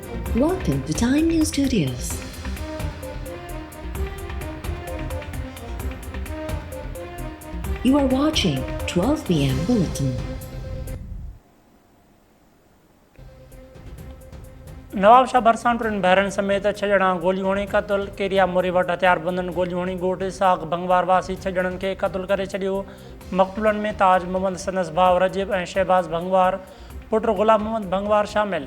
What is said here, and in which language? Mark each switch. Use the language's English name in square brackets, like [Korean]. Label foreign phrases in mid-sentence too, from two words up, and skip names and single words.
[English] Welcome to Time News Studios. You are watching 12 p.m. Bulletin. [Sindhi] नवाब शाह भरसां टिनि बहरनि समेत 6 ॼणा गोलियूं हणी क़तल। केरिया मोरी वटि हथियारबंदनि गोलियूं हणी ॻोठ इसाक भंगवार वासी 6 ॼणनि खे क़तल करे छॾियो। मक़तूलनि में ताज मोहम्मद संदसि भाउ रजिब ऐं शहबाज़ भंगवार पुटु ग़ुलाम मोहम्मद भंगवार शामिल।